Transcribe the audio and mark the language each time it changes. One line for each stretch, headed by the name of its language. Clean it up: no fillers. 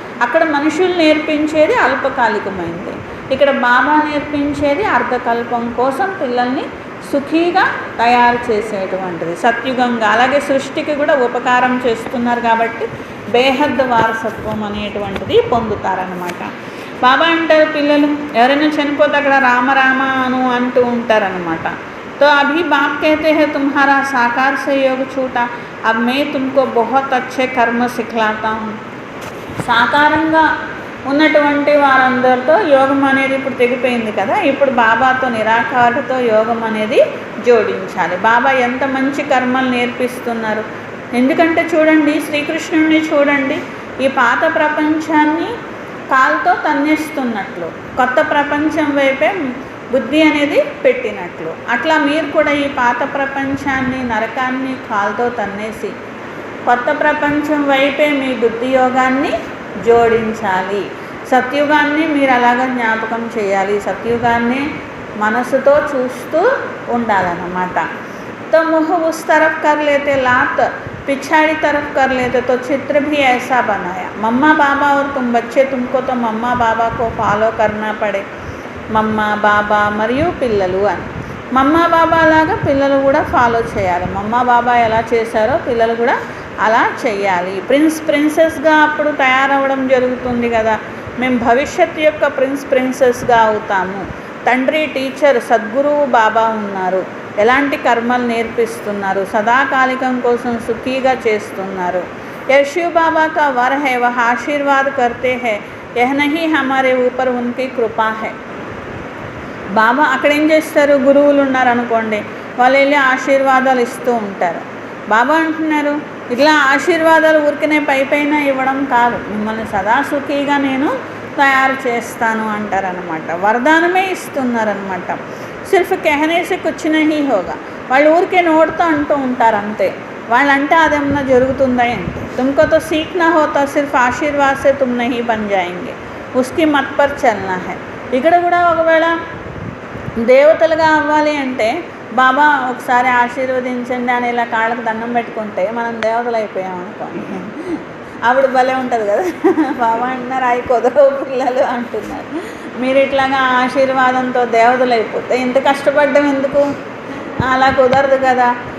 Telugu: అక్కడ మనుషులు నేర్పించేది అల్పకాలికమైంది, ఇక్కడ బాబా నేర్పించేది అర్ధకల్పం కోసం పిల్లల్ని సుఖీగా తయారు చేసేటువంటిది, సత్యుగంగా. అలాగే సృష్టికి కూడా ఉపకారం చేస్తున్నారు కాబట్టి బేహద్ వారసత్వం అనేటువంటిది పొందుతారనమాట. బాబా అంటారు పిల్లలు ఎవరైనా చనిపోతే అక్కడ రామ రామ అను అంటూ ఉంటారనమాట.
Hindi: तो अभी बाप कहते हैं तुम्हारा साकार से योग छूटा, अब मैं तुमको बहुत अच्छे कर्म सिखलाता हूँ.
Telugu: సాకారంగా ఉన్నటువంటి వారందరితో యోగం అనేది ఇప్పుడు తెగిపోయింది కదా, ఇప్పుడు బాబాతో నిరాకారుతో యోగం అనేది జోడించాలి. బాబా ఎంత మంచి కర్మలు నేర్పిస్తున్నారు. ఎందుకంటే చూడండి, శ్రీకృష్ణుడిని చూడండి, ఈ పాత ప్రపంచాన్ని కాలుతో తన్నేస్తున్నట్లు, కొత్త ప్రపంచం వైపే బుద్ధి అనేది పెట్టినట్లు, అట్లా మీరు కూడా ఈ పాత ప్రపంచాన్ని, నరకాన్ని కాలుతో తన్నేసి కొత్త ప్రపంచం వైపే మీ బుద్ధి యోగాన్ని జోడించాలి. సత్యుగాన్ని మీరు అలాగ జ్ఞాపకం చేయాలి, సత్యుగాన్ని మనసుతో చూస్తూ ఉండాలన్నమాట.
Hindi: तो मुँह उस तरफ कर लेते, लात पिछाड़ी तरफ कर लेते, तो चित्र भी ऐसा बनाया. मम्मा बाबा और तुम बच्चे, तुमको तो मम्मा बाबा को फॉलो करना पड़े.
Telugu: మమ్మా బాబా మరియు పిల్లలు అని, మమ్మా బాబా లాగా పిల్లలు కూడా ఫాలో చేయాలి. మమ్మా బాబా ఎలా చేశారో పిల్లలు కూడా అలా చేయాలి. ప్రిన్సెస్గా అప్పుడు తయారవ్వడం జరుగుతుంది కదా, మేము భవిష్యత్తు యొక్క ప్రిన్సెస్గా అవుతాము. తండ్రి టీచర్ సద్గురువు బాబా ఉన్నారు, ఎలాంటి కర్మలు నేర్పిస్తున్నారు, సదాకాలికం కోసం సుఖీగా చేస్తున్నారు.
Hindi: యశు బాబా కా వర్ హై, వహ ఆశీర్వాद करते हैं, यह नहीं हमारे ऊपर उनकी कृपा है.
Telugu: బాబా అక్కడ ఏం చేస్తారు, గురువులు ఉన్నారనుకోండి, వాళ్ళు వెళ్ళి ఆశీర్వాదాలు ఇస్తూ ఉంటారు. బాబా అంటున్నారు ఇట్లా ఆశీర్వాదాలు ఊరికనే పైపైన ఇవ్వడం కాదు, మిమ్మల్ని సదా సుఖీగా నేను తయారు చేస్తాను అంటారనమాట. వరదానమే ఇస్తున్నారనమాట.
Hindi: సిర్ఫ్ कहने से कुछ नहीं होगा.
Telugu: వాళ్ళు ఊరికే నోటితో అంటూ ఉంటారు అంతే, వాళ్ళంటే అదేమన్నా జరుగుతుందా ఏంటి.
Hindi: तुमको तो सीखना होता, सिर्फ आशीर्वाद से तुम नहीं बन जाएंगे, उसकी मत पर चलना है.
Telugu: ఇక్కడ కూడా ఒకవేళ దేవతలుగా అవ్వాలి అంటే బాబా ఒకసారి ఆశీర్వదించండి అని ఇలా కాళ్ళకు దండం పెట్టుకుంటే మనం దేవతలు అయిపోయామనుకోండి, అప్పుడు భలే ఉంటుంది కదా. బాబా అంటున్నారు అవి కుదరవు పిల్లలు అంటున్నారు, మీరు ఇట్లాగా ఆశీర్వాదంతో దేవతలు అయిపోతే ఇంత కష్టపడ్డం ఎందుకు, అలా కుదరదు కదా.